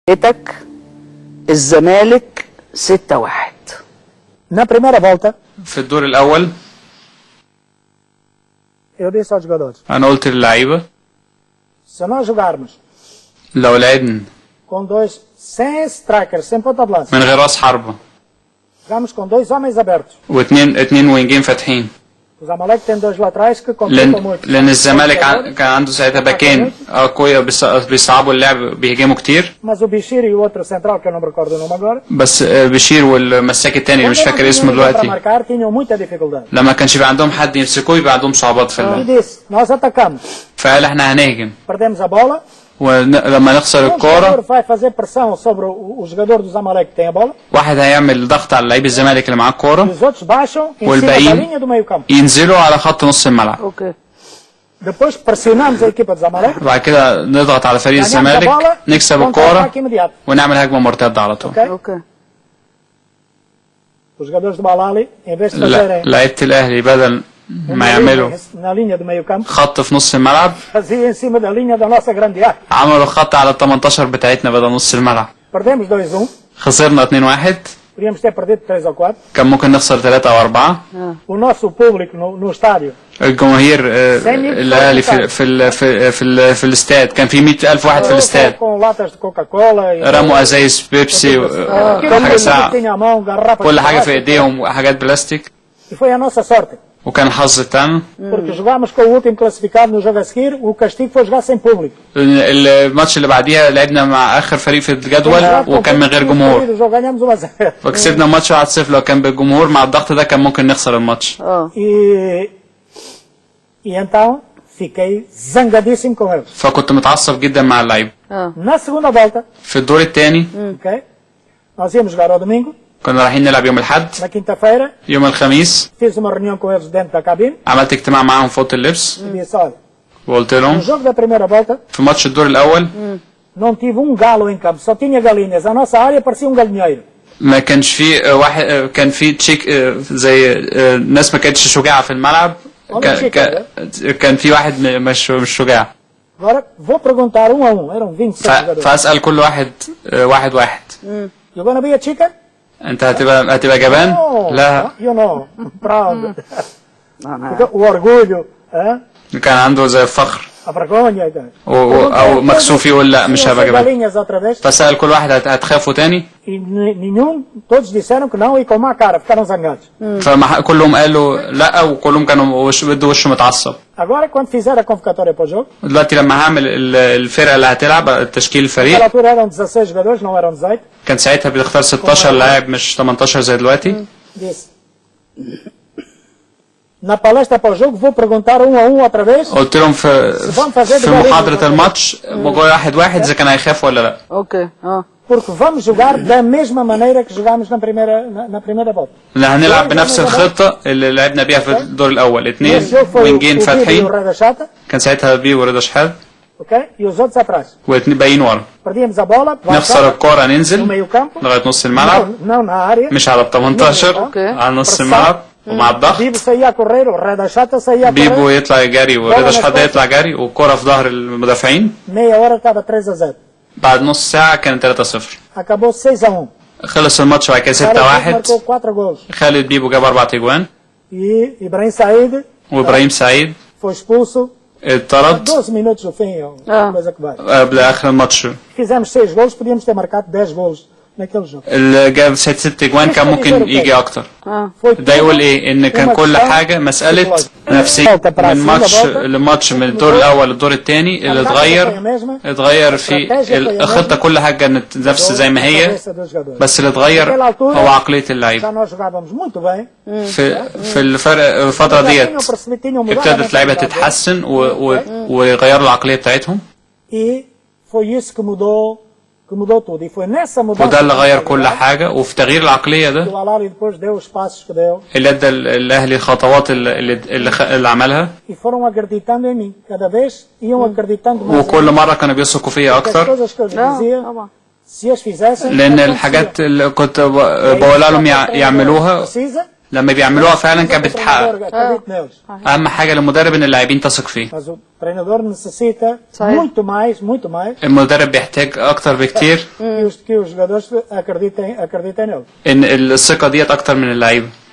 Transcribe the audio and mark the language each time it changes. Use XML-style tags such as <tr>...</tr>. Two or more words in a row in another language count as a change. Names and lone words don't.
<ar>فرقتك الزمالك 6-1.</ar> <pt>Na primeira volta,</pt> <ar>في الدور الأول</ar> <pt>eu disse aos jogadores:</pt> <ar>أنا قلت للعيبة</ar> <pt>se nós jogarmos</pt> <ar>لو لعبنا</ar> <pt>com dois, sem strikers, sem ponta de lança,</pt> <ar>من غير راس حربة</ar> <pt>jogamos com dois homens abertos.</pt> <ar>اتنين وينجين فاتحين،</ar> <pt>O Zamalek tem dois laterais que complicam muito.</pt> <ar>لأن الزمالك كان عنده ساعتها باكين أقوياء بيصعبوا اللعب، بيهاجموا كتير.</ar> <pt>Mas o Bichir e o outro central, que eu não me recordo o nome agora,</pt> <ar>بس بشير والمساك التاني اللي مش فاكر اسمه</ar> <pt>para</pt> <ar>دلوقتي</ar> <pt>marcar, tinham muita dificuldade.</pt> <ar>لما كانش يبقى عندهم حد يمسكوه يبقى عندهم صعوبات في</ar> <pt>E</pt> <ar>اللعب.</ar> <pt>disse: nós atacamos,</pt> <ar>فقال احنا هنهجم،</ar> <pt>perdemos a bola,</pt> <ar>ولما نخسر</ar> <pt>um jogador</pt> <ar>الكورة</ar> <pt>vai fazer pressão sobre o jogador do Zamalek que tem a bola,</pt> <ar>واحد هيعمل ضغط على لعيب الزمالك اللي معاه</ar> <pt>e</pt> <ar>الكورة</ar> <pt>os outros baixam em cima da</pt> <ar>والباقيين</ar> <pt>linha do meio campo.</pt> <ar>ينزلوا على خط نص الملعب. اوكي.</ar> <pt>Depois pressionamos a equipa do Zamalek,</pt> <ar>بعد كده نضغط على فريق</ar> <pt>ganhamos a</pt> <ar>الزمالك،</ar> <pt>bola,</pt> <ar>نكسب الكورة</ar> <pt>contra-ataque imediato.</pt> <ar>ونعمل هجمة مرتدة على طول.</ar> <pt>Ok?</pt> <ar>اوكي.</ar> <pt>Os jogadores do Balali, em vez de</pt> <ar>لا</ar> <pt>fazerem</pt> <ar>لعيبة الأهلي بدل ما يعملوا</ar> <pt>na linha do meio campo,</pt> <ar>خط في نص الملعب</ar> <pt>fazia em cima da linha da nossa grande área.</pt> <ar>عملوا خط على ال 18 بتاعتنا بدل نص الملعب.</ar> <pt>Perdemos 2-1,</pt> <ar>خسرنا 2-1،</ar> <pt>podíamos ter perdido 3 ou 4.</pt> <ar>كان ممكن نخسر 3 أو 4.</ar> <pt>O nosso público no estádio,</pt> <ar>الجماهير الأهلي في الاستاد كان في 100,000 واحد في الاستاد،</ar> <pt>com latas de Coca-Cola, e</pt> <ar>رموا أزايز بيبسي وحاجة</ar> <pt>tudo</pt> <ar>ساعة،</ar> <pt>tinha à mão, garrafas</pt> <ar>كل</ar> <pt>de</pt> <ar>حاجة في</ar> <pt>plástico.</pt> <ar>إيديهم وحاجات بلاستيك.</ar> <pt>E foi a nossa sorte,</pt> <ar>وكان الحظ بتاعنا</ar> <pt>porque jogámos com o último classificado no jogo a seguir, o castigo foi jogar sem público.</pt> <ar>الماتش اللي بعديها لعبنا مع آخر فريق في الجدول وكان من غير جمهور،</ar> <pt>O jogo ganhamos 1-0.</pt> <ar>فكسبنا الماتش 1-0. لو كان بالجمهور مع الضغط ده كان ممكن نخسر الماتش.</ar> <pt>E então fiquei zangadíssimo com eles.</pt> <ar>فكنت متعصب جدا مع اللعيبة.</ar> <pt>Na segunda volta,</pt> <ar>في الدور الثاني</ar> <pt>ok? Nós íamos jogar ao domingo,</pt> <ar>كنا رايحين نلعب يوم الأحد.</ar> <pt>na quinta-feira,</pt> <ar>يوم الخميس</ar> <pt>fiz uma reunião com eles dentro da cabine</pt> <ar>عملت اجتماع معاهم في أوضة اللبس</ar> <pt>e disse: olha,</pt> <ar>وقلت</ar> <pt>no</pt> <ar>لهم</ar> <pt>jogo da primeira volta</pt> <ar>في ماتش الدور الأول</ar> <pt>não tive um galo em campo, só tinha galinhas. A nossa área parecia um galinheiro.</pt> <ar>ما كانش في واحد، كان في تشيك زي ناس ما كانتش شجاعة في الملعب، كان في واحد مش شجاع.</ar> <pt>Agora vou perguntar um a um, eram 26 jogadores.</pt> <ar>فأسأل كل واحد واحد.</ar> <en>You're gonna be a chicken?</en> <ar>أنت هتبقى جبان؟</ar> <en>No,</en> <ar>لا.</ar> <en>you know, proud.</en> <pt>O orgulho,</pt> <ar>كان عنده زي الفخر</ar> <pt>a vergonha e tal.</pt> <ar>أو مكسوف يقول لا مش هبقى جبان.</ar> <pt>galinhas outra vez</pt> <ar>فسأل كل واحد هتخافوا تاني؟</ar> <pt>e nenhum, todos disseram que não e com má cara, ficaram zangados.</pt> <ar>فكلهم قالوا لا وكلهم كانوا بدوا وشه متعصب.</ar> <pt>Agora quando fizer a convocatória para o jogo,</pt> <ar>دلوقتي لما هعمل الفرقة اللي هتلعب تشكيل</ar> <pt>naquela</pt> <ar>الفريق،</ar> <pt>altura eram 16 jogadores, não eram 18,</pt> <ar>كان ساعتها بتختار 16 لاعب مش 18 زي دلوقتي.</ar> <pt>disse: na palestra para o jogo vou perguntar um a um outra vez</pt> <ar>قلت لهم في محاضرة الماتش موضوع واحد إذا كان هيخافوا ولا لا. اوكي.</ar> <pt>porque vamos jogar da mesma maneira que jogámos na primeira volta.</pt> <ar>هنلعب بنفس الخطة اللي لعبنا بيها في الدور الأول، 2</ar> <pt>Esse jogo foi</pt> <ar>وينجين</ar> <pt>o Bibi e o</pt> <ar>فاتحين،</ar> <pt>Rei da Chata,</pt> <ar>كان ساعتها بيبو ورضا شحات</ar> <pt>ok? E os outros atrás.</pt> <ar>واتنين باقيين ورا.</ar> <pt>Perdíamos a bola,</pt> <ar>نخسر الكورة</ar> <pt>no</pt> <ar>ننزل</ar> <pt>meio campo,</pt> <ar>لغاية نص الملعب،</ar> <pt>não na área.</pt> <ar>مش على ال 18 على نص الملعب ومع الضغط.</ar> <pt>Bibo saía a correr, o Rei da Chata saía a</pt> <ar>بيبو</ar> <pt>correr.</pt> <ar>يطلع يجري ورضا شحات يطلع جري والكورة في ظهر المدافعين.</ar> <pt>Meia hora estava 3-0.</pt> <ar>بعد نص ساعة كان 3-0.</ar> <pt>Acabou 6-1.</pt> <ar>خلص الماتش بعد كده</ar> <pt>Carlos</pt> <ar>6-1.</ar> <pt>marcou 4 gols.</pt> <ar>خالد بيبو جاب 4 اجوان</ar> <pt>E Ibrahim Said</pt> <ar>وابراهيم سعيد</ar> <pt>foi expulso.</pt> <ar>اتطرد</ar> <pt>12 minutos no fim, coisa que vai.</pt> <ar>قبل اخر الماتش.</ar> <pt>Fizemos 6 gols, podíamos ter marcado 10 gols naquele jogo.</pt> <ar>اللي جاب 6 اجوان كان ممكن يجي اكتر. ده يقول ايه؟ ان كان كل حاجة مسألة نفسية من ماتش لماتش من الدور الاول للدور الثاني. اللي اتغير في الخطة، كل حاجة كانت نفس زي ما هي، بس اللي اتغير هو عقلية اللعيب.</ar> <pt>Já nós jogávamos muito bem.</pt> <ar>في الفترة ديت ابتدت اللعيبة تتحسن ويغيروا العقلية بتاعتهم،</ar> <pt>E foi isso que mudou tudo. E foi nessa mudança</pt> <ar>وده اللي غير كل حاجة. وفي تغيير العقلية</ar> <pt>que</pt> <ar>ده</ar> <pt>o Alali depois deu os passos que deu.</pt> <ar>اللي ادى الاهلي الخطوات اللي عملها،</ar> <pt>E foram acreditando em mim. Cada vez iam acreditando mais.</pt> <ar>وكل مرة كانوا بيثقوا فيا</ar> <pt>As</pt> <ar>اكتر،</ar> <pt>coisas que eu lhes dizia, se as fizessem,</pt> <ar>لان الحاجات اللي كنت بقولها لهم يعملوها</ar> <pt>precisa,</pt> <ar>لما بيعملوها فعلا كانت بتتحقق. اهم حاجه للمدرب ان اللاعبين تثق فيه. المدرب بيحتاج اكتر بكتير ان الثقه ديت اكتر من اللعيبه.</ar>